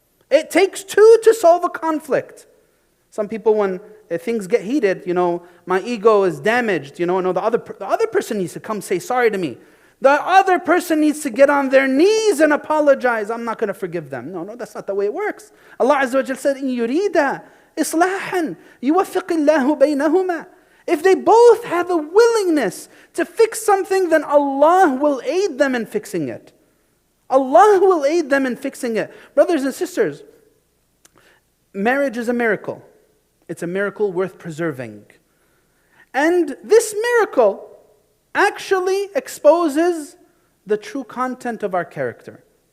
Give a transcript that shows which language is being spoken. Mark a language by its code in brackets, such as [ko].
[en] It takes two to solve a conflict. Some people, when things get heated, my ego is damaged, the other person needs to come say sorry to me. The other person needs to get on their knees and apologize. I'm not going to forgive them. No, that's not the way it works. Allah Azza wa Jal said, [ar] إِن يُرِيدَ إِصْلَاحًا يُوَفِّقِ اللَّهُ بَيْنَهُمَا. [en] If they both have a willingness to fix something, then Allah will aid them in fixing it. Allah will aid them in fixing it. Brothers and sisters, marriage is a miracle. It's a miracle worth preserving. And this miracle actually exposes the true content of our character.